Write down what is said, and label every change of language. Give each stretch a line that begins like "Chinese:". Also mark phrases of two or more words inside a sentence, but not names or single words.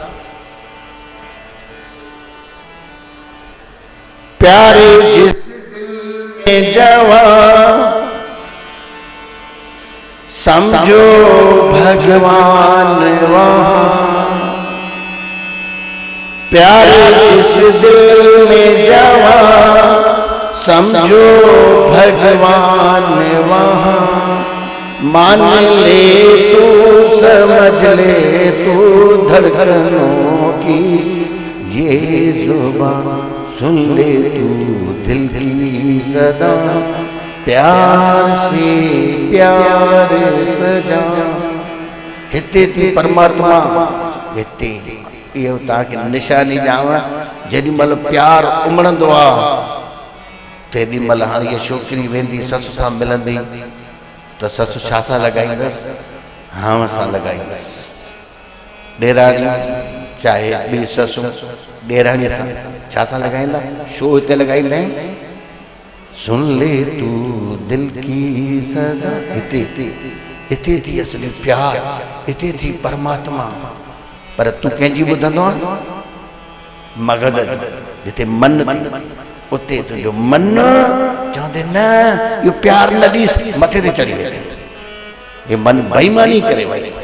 Hindi: प्यारे जिसमें जवां समझो भगवान वहाँ प्यारे जिस दिल में जवां समझो भगवान वहाँ मान ले तू समझ ले तू धड़कनों की ये जुबान सुन ले तू दिल की सदा प्यार से प्यार सजा
Sindhi: हिते थी परमात्मा हिते इहो तव्हांखे निशानी ॾियांव जेॾी महिल प्यार उमड़ंदो आहे तेॾी महिल हाणे इहा छोकिरी वेंदी ससु सां मिलंदी तो ससु छा सां लॻाईंदसि हाव सां लॻाईंदसि ॾेराणी चाहे ॿी ससु ॾेराणीअ सां छा सां लॻाईंदा छो हिते लॻाईंदा आहिनि
Hindi: सुन ले तू दिल की सदा
Sindhi: हिते थी असली प्यार हिते थी परमात्मा पर तूं कंहिंजी ॿुधंदो आहे मग़ज़ जिते मन उते तुंहिंजो मन चवंदे न इहो प्यार न ॾीस मथे ते चढ़ी वेंदे ये मन बेईमानी करे वई